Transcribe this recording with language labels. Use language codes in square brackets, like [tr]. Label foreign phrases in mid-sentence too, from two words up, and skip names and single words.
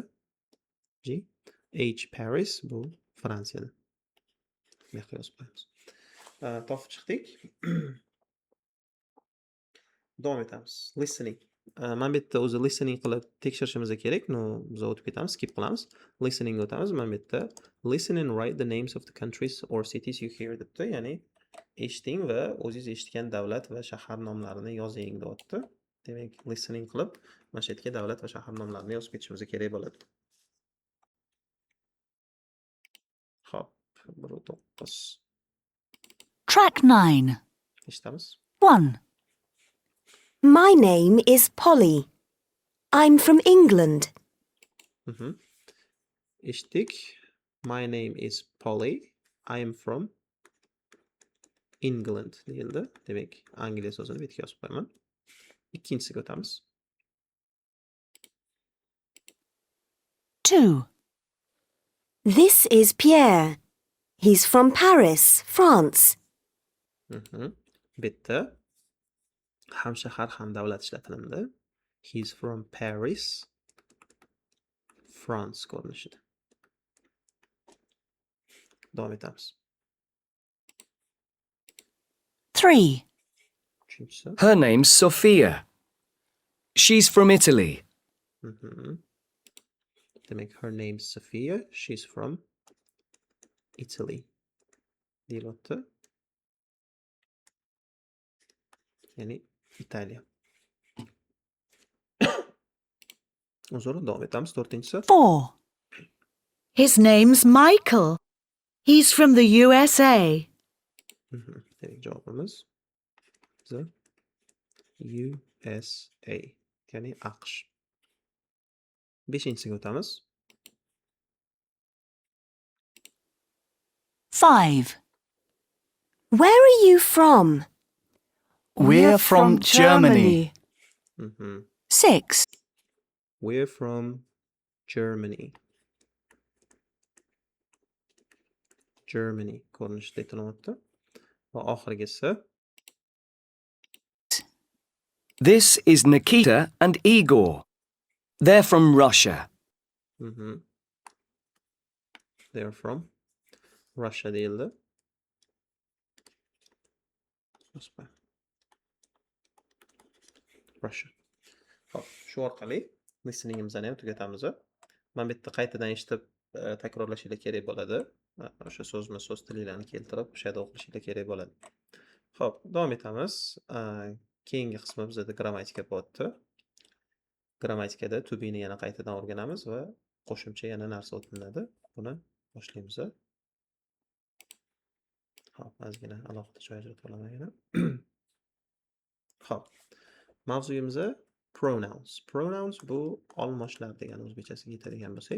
[uz] G. H Paris bu Fransiyada. Bu yoqqa yozib qo'yamiz. Topib chiqdik. Davom etamiz. Listening. Mana bu yerda o'zi listening qilib tekshirishimiz kerak. Biz o'tib ketamiz, skip qilamiz. Listening o'tamiz. Mana bu yerda [en] listen and write the names of the countries or cities you hear [uz] debdi. Ya'ni eshiting va o'zingiz eshitgan davlat va shahar nomlarini yozing deyapti. Demak, listening qilib mana shu yerga davlat va shahar nomlarini yozib ketishimiz kerak bo'ladi. Xo'p, 1-9. [en] Track 9. [uz] Eshitamiz. 1. [en] My name is Polly. I'm from England. Eshitdik. My name is Polly. I am from England deyildi. [uz] Demak, Angliya so'zini betga yozib qo'yaman. Ikkinchisiga o'tamiz. 2. [en] This is Pierre. He's from Paris, France. [uz] Bitta ham shahar, ham davlat ishlatilimdi. [en] He's from Paris, France ko'rinishida. [uz] Davom etamiz. 3. Uchinchisi. [en] Her name's Sophia. She's from Italy. Demak, her name's Sophia. She's from Italy. [uz] Deyilyapti. Ya'ni Italiya. Uzr, davom etamiz. 4-inchisi. 4. [en] His name's Michael. He's from the USA. [uz] Demak, javobimiz the USA, ya'ni AQSh. 5-inchisiga o'tamiz. 5. [en] Where are you from? We're from Germany. 6. We're from Germany. [uz] Germany ko'rinishida aytilyapti. Va oxirgisi [en] This is Nikita and Igor. They're from Russia. they're from Russia deyildi. Russia. [uz] Xo'p, shu orqali listeningimizni ham tugatamiz. Men bitta qaytadan eshitib takrorlashingiz kerak bo'ladi. O'sha so'zma-so'z tilinglarni keltirib, o'sha yerda o'qishingiz kerak bo'ladi. Xo'p, davom etamiz. Keyingi qismi bizda grammatika bo'lyapti. Grammatikada [en] to be [uz] ni yana qaytadan o'rganamiz va qo'shimcha yana narsa o'tiladi. Buni boshlaymiz. Xo'p, ozgina alohida joy ajratib olaman yana. Xo'p. Mavzuyimiz pronouns. Pronouns bu olmoshlar degan o'zbekchasiga yetadigan bo'lsak.